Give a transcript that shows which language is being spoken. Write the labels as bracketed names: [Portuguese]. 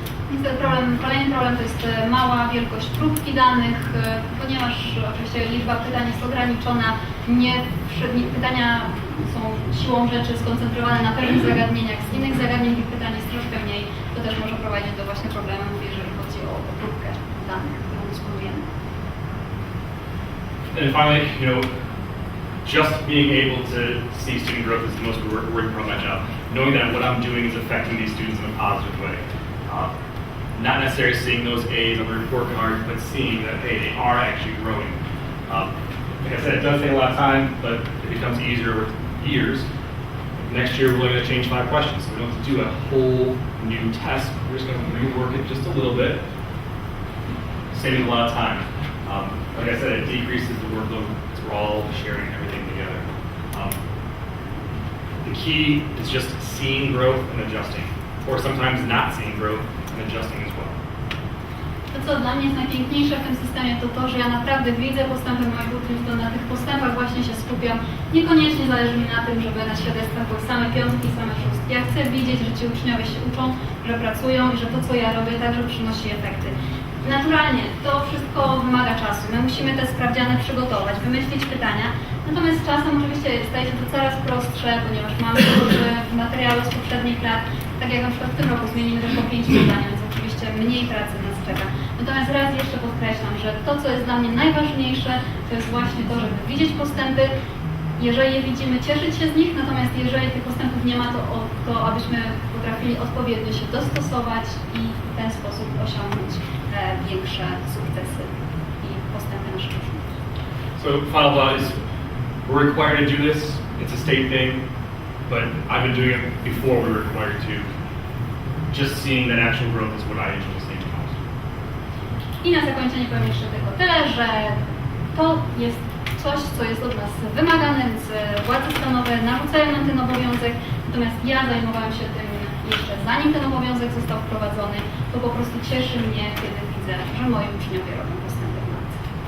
[Polish] Niestety kolejny problem to jest mała wielkość próbki danych, ponieważ oczywiście liczba pytań jest ograniczona, pytania są siłą rzeczy skoncentrowane na pewnych zagadnieniach, z innych zagadnień tych pytań jest troszkę mniej, to też może prowadzić do właśnie problemów, jeżeli chodzi o próbkę danych, którą dysponujemy. [English] And finally, just being able to see student growth is the most rewarding part of my job. Knowing that what I'm doing is affecting these students in a positive way. Not necessarily seeing those A's on the report card, but seeing that, hey, they are actually growing. Like I said, it does take a lot of time, but it becomes easier with years. Next year, we're only going to change 5 questions, so we don't have to do a whole new test. We're just going to rework it just a little bit, saving a lot of time. Like I said, it decreases the workload because we're all sharing everything together. The key is just seeing growth and adjusting, or sometimes not seeing growth and adjusting as well. [Polish] To, co dla mnie jest najpiękniejsze w tym systemie, to to, że ja naprawdę widzę postępy moich uczniów, to na tych postępach właśnie się skupiam. Niekoniecznie zależy mi na tym, żeby na świadectwach były same 5 i same 6. Ja chcę widzieć, że ci uczniowie się uczą, że pracują i że to, co ja robię, także przynosi efekty. Naturalnie, to wszystko wymaga czasu. My musimy te sprawdziany przygotować, wymyślić pytania. Natomiast z czasem oczywiście staje się to coraz prostsze, ponieważ mamy materiały z poprzednich lat. Tak jak na przykład w tym roku zmienimy tylko 5 pytań, więc oczywiście mniej pracy nas czeka. Natomiast raz jeszcze podkreślam, że to, co jest dla mnie najważniejsze, to jest właśnie to, żeby widzieć postępy. Jeżeli je widzimy, cieszyć się z nich, natomiast jeżeli tych postępów nie ma, to abyśmy potrafili odpowiednio się dostosować i w ten sposób osiągnąć większe sukcesy i postępy naszych uczniów. [English] So final thought is, we're required to do this. It's a state thing, but I've been doing it before we were required to. Just seeing that actual growth is what I enjoy seeing the most. [Polish] I na zakończenie powiem jeszcze tylko tyle, że to jest coś, co jest od nas wymagane, więc władze stanowe narzucają nam ten obowiązek, natomiast ja zajmowałam się tym jeszcze zanim ten obowiązek został wprowadzony, to po prostu cieszy mnie, kiedy widzę, że moi uczniowie robią postępy w nauce.